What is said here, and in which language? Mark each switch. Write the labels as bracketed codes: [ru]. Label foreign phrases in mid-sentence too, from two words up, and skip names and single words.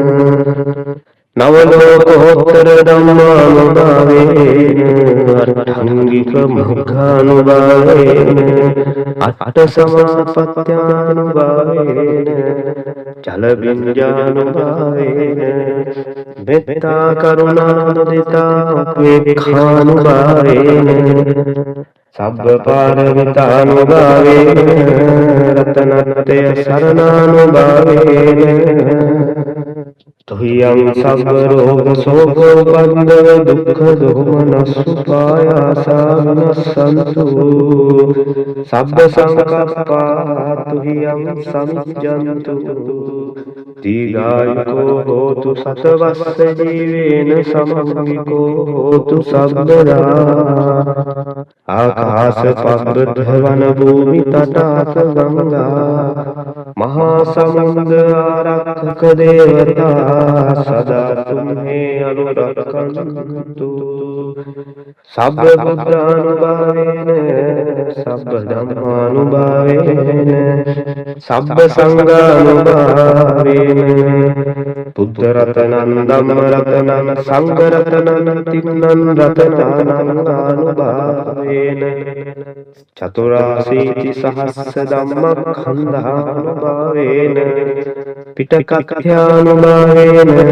[pi] නවලෝකෝත්තර ධම්මානුභාවේන අට්ඨංගික මොක්ඛානුභාවේන අට සමාපත්ත්‍යානුභාවේන චල බිඤ්ජානුභාවේන මෙත්තා කරුණා මුදිතා උපේක්ඛානුභාවේන සබ්බ පාරමිතානුභාවේන රතනත්‍රය සරණානුභාවේන තුහියං සබ්බ රෝග සෝකෝ පන්දව දුක්ඛ දෝමනස්සුපායාසා විනස්සන්තු සබ්බ සංකප්පා තුහියං සමිජ්ජන්තු දීඝායුකෝ හෝතු සතවස්ස ජීවේන සමංගිකෝ හෝතු සබ්බදා ආකාශ පබ්බත වන භූමි තටාක ගංගා මහා සමුද්‍ර ආරක්ෂක දේවතා සදා තුම්හේ අනුරක්ඛන්තු සබ්බ බුද්ධානුභාවේන සබ්බ ධම්මානුභාවේන සබ්බ සංඝානුභාවේන බුද්ධ රතනං ධම්ම රතනං සංඝ රතනං තින්නං රතනානං ආනුභාවේන චතුරාසීති සහස්ස ධම්මඛණ්ඩානුභාවේන පිටකත්ථානුභාවේන